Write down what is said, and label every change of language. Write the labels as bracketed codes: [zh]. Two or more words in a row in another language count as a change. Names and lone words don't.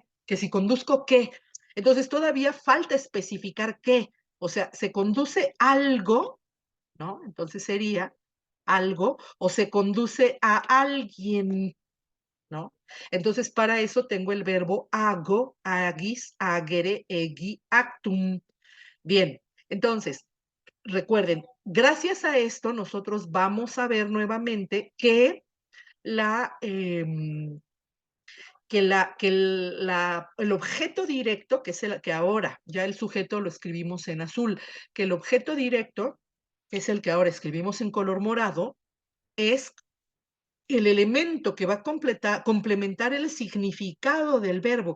[es] Que si conduzco, ¿qué? Entonces todavía falta especificar qué. O sea, se conduce algo, ¿no? Entonces sería algo, o se conduce a alguien, ¿no? Entonces, para eso tengo el verbo hago, [la] agis, agere, egi, actum. [es] Bien, entonces, recuerden, gracias a esto nosotros vamos a ver nuevamente que la, el objeto directo, que es el que ahora, ya el sujeto lo escribimos en azul, que el objeto directo, que es el que ahora escribimos en color morado, es el elemento que va a complementar el significado del verbo.